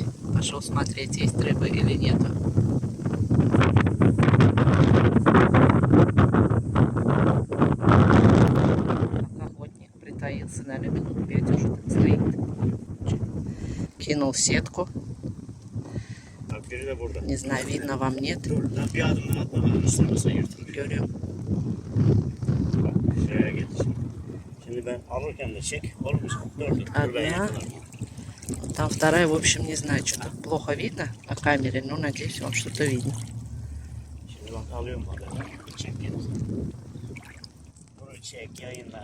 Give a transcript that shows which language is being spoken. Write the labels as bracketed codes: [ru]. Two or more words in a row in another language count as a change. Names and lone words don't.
[ru] Пошел смотреть, есть рыбы или нету. Охотник притаился, наверное, минут 5 уже так стоит. Кинул сетку. Не знаю, видно вам, нет. [tr] Görüyorum. Şimdi ben alırken de çek, olur mu? Dur. [ru] Одна. Там вторая, в общем, не знаю, что-то плохо видно по камере, но надеюсь, вам что-то видно. [tr] Şimdi bak alıyorum adamı. Çek gel. Burayı çek yayınla.